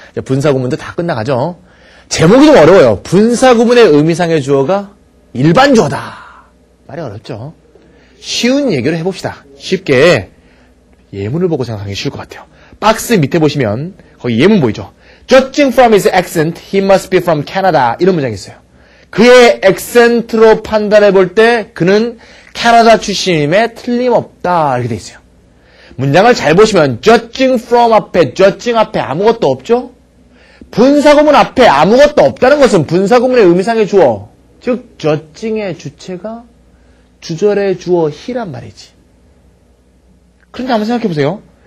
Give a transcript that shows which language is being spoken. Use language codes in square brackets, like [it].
[ko] 분사구문도 다 끝나가죠. 제목이 좀 어려워요. 분사구문의 의미상의 주어가 일반 주어다. 말이 어렵죠. 쉬운 얘기를 해봅시다. 쉽게 예문을 보고 생각하기 쉬울 것 같아요. 박스 밑에 보시면 거기 예문 보이죠. [en] Judging from his accent, he must be from Canada. [ko] 이런 문장이 있어요. 그의 액센트로 판단해 볼 때 그는 캐나다 출신임에 틀림없다. 이렇게 돼 있어요. 문장을 잘 보시면 judging from 앞에, judging 앞에 아무것도 없죠? 분사구문 앞에 아무것도 없다는 것은 분사구문의 의미상의 주어, 즉 judging의 주체가 주절의 주어 he란 말이지. 그런데 한번 생각해 보세요.